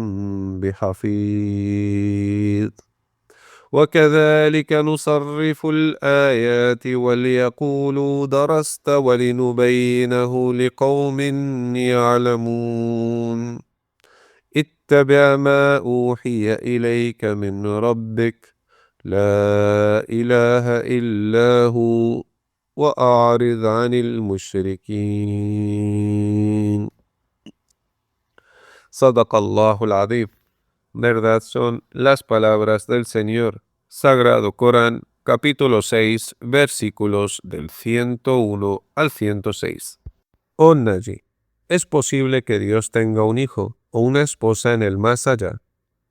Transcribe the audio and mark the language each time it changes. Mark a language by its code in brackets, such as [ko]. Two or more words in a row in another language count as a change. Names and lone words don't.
[ar] بحفيظ وكذلك نصرف الآيات وليقولوا درست ولنبينه لقوم يعلمون اتبع ما أوحي إليك من ربك لا إله إلا هو وأعرض عن المشركين. صدق الله العظيم. [es] Verdad son las palabras del Señor. Sagrado Corán, capítulo 6, versículos del 101 al 106. Oh Naji, ¿es posible que Dios tenga un hijo o una esposa en el más allá?